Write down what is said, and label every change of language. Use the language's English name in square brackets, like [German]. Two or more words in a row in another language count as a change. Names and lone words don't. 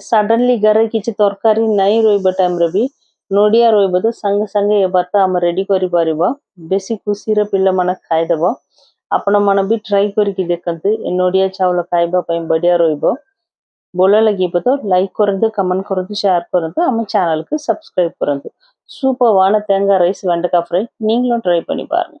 [Odia] ସଡନ୍ଲି ଘରେ କିଛି ତରକାରୀ ନାହିଁ ରହିବା ଟାଇମ୍ରେ ବି ନଡ଼ିଆ ରହିବ ତ ସାଙ୍ଗେ ସାଙ୍ଗେ ଏ ଭାତ ଆମେ ରେଡ଼ି କରିପାରିବ। ବେଶୀ ଖୁସିରେ ପିଲାମାନେ ଖାଇଦେବ। ଆପଣମାନେ ବି ଟ୍ରାଏ କରିକି ଦେଖନ୍ତୁ, ଏ ନଡ଼ିଆ ଚାଉଳ ଖାଇବା ପାଇଁ ବଢ଼ିଆ ରହିବ। ଭଲ ଲାଗିବ ତ லைக் କରନ୍ତୁ, கமெண்ட் କରନ୍ତୁ, ஷேர் କରନ୍ତୁ, [Tamil] நம்ம சேனலுக்கு சப்ஸ்கிரைப் [Odia] କରନ୍ତୁ। [Tamil] சூப்பரான தேங்காய் ரைஸ் வெண்டைக்காய் ஃப்ரை நீங்களும் ட்ரை பண்ணி பாருங்க।